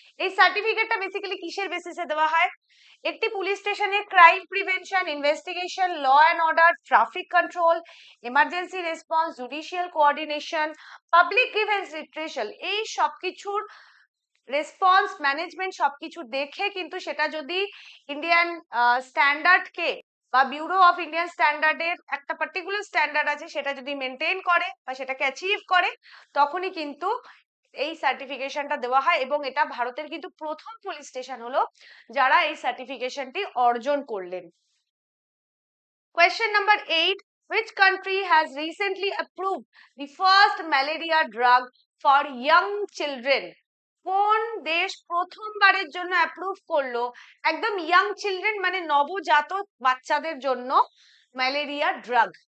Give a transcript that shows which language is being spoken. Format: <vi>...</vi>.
<bn>এই সার্টিফিকেটটা বেসিক্যালি কিসের বেসিসে দেওয়া হয়? একটি পুলিশ স্টেশনে crime prevention, investigation, law and order, traffic control, emergency response, judicial coordination, public grievance রিট্রিশাল, এই সবকিছুর রেসপন্স ম্যানেজমেন্ট সবকিছু দেখে কিন্তু সেটা যদি ইন্ডিয়ান স্ট্যান্ডার্ডকে বা ব্যুরো অফ ইন্ডিয়ান স্ট্যান্ডার্ডের একটা পার্টিকুলার স্ট্যান্ডার্ড আছে সেটা যদি মেনটেন করে বা সেটাকে অ্যাচিভ করে, তখনই কিন্তু এই সার্টিফিকেশনটা দেওয়া হয়। এবং এটা ভারতের কিন্তু প্রথম পুলিশ স্টেশন হলো যারা এই সার্টিফিকেশনটি অর্জন করলেন।</bn> <en>Question number 8. Which country has recently approved the first malaria drug for young children?</en> <bn>কোন দেশ প্রথমবারের জন্য অ্যাপ্রুভ করলো একদম ইয়াং চিলড্রেন মানে নবজাতক বাচ্চাদের জন্য ম্যালেরিয়া ড্রাগ?</bn>